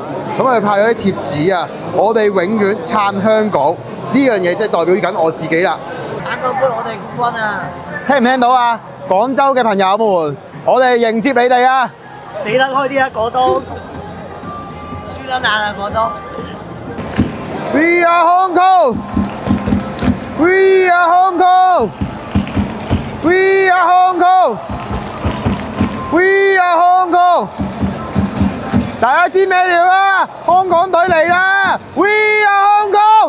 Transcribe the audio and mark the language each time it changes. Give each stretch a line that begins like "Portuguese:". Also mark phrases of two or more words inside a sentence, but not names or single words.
Cantonese: 咁我哋派咗啲貼紙啊，我哋永遠撐香港呢樣嘢，即係代表緊我自己啦。省港杯我哋冠軍啊！聽唔聽到啊？廣州嘅朋友們，我哋迎接你哋啊！死得開啲啊，果東！輸得硬啊，果東
English: We are Hong Kong! We are Hong Kong! We are Hong Kong! We are Hong Kong!
Cantonese: 大家知咩料啦？香港隊嚟啦 ！
English: We are Hong Kong！